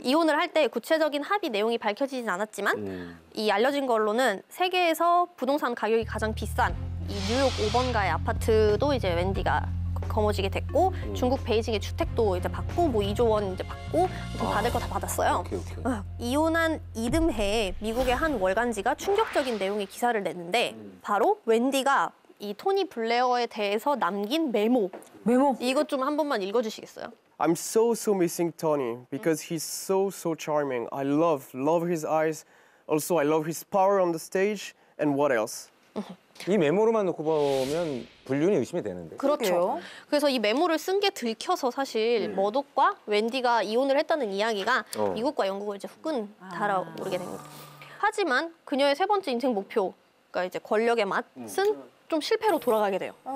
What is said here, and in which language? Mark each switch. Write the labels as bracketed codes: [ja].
[ko] 이혼을 할 때 구체적인 합의 내용이 밝혀지진 않았지만 이 알려진 걸로는 세계에서 부동산 가격이 가장 비싼 이 뉴욕 5번가의 아파트도 이제 웬디가 거머쥐게 됐고 중국 베이징의 주택도 이제 받고 뭐 2조 원 이제 받고 좀 받을 거 다 받았어요. 오케이. 이혼한 이듬해에 미국의 한 월간지가 충격적인 내용의 기사를 냈는데 바로 웬디가 이 토니 블레어에 대해서 남긴 메모. 이것 좀 한 번만 읽어주시겠어요? [en] I'm so missing Tony because he's so charming. I love his eyes. Also, I love his power on the stage. And what else? [ko] 이 메모로만 놓고 보면 불륜이 의심이 되는데. 그렇죠. 그러게요. 그래서 이 메모를 쓴 게 들켜서 사실 머독과 웬디가 이혼을 했다는 이야기가 미국과 영국을 이제 후끈 달아오르게 됩니다. 하지만 그녀의 세 번째 인생 목표가 이제 권력의 맛은 좀 실패로 돌아가게 돼요.